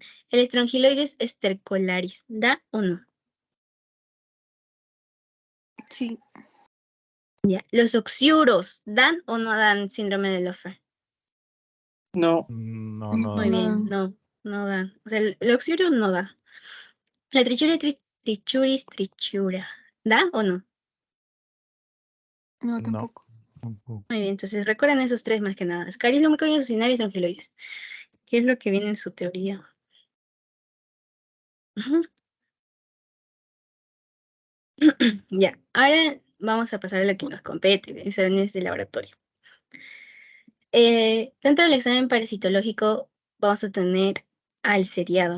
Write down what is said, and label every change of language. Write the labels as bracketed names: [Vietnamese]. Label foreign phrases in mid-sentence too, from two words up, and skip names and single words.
[Spanish] El estrongiloides estercolaris, ¿da o no? Sí, Ya. Los oxiuros, ¿dan o no dan síndrome de Lofer? No, No, no, Muy Dan. bien, no dan. O sea, el oxiuro no da. La trichuris trichura, ¿da o no? no, No. tampoco. Tampoco. Muy bien, entonces recuerden esos tres más que nada. Ascaris, ucinarias, estrongiloides. ¿Qué es lo que viene en su teoría? Ujú. Ya, ahora vamos a pasar a lo que nos compete, exámenes de laboratorio. Dentro del examen parasitológico vamos a tener al seriado.